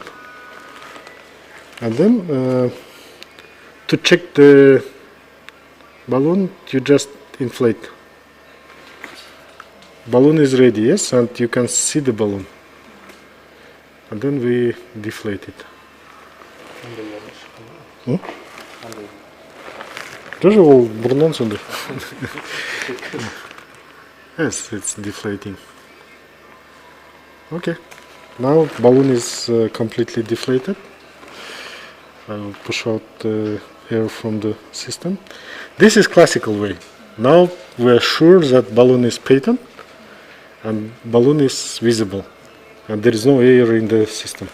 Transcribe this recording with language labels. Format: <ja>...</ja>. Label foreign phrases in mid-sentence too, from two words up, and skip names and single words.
<en>And then to check the balloon, you just inflate. Balloon is ready, yes, and you can see the balloon. And then we deflate it.</en> <kk>Тоже ол бұрыннан сондай.</kk> <en>Yes, it's deflating. Okay, now balloon is completely deflated. I will push out air from the system. This is classical way. Now we are sure that balloon is patent and balloon is visible and there is no air in the system.</en>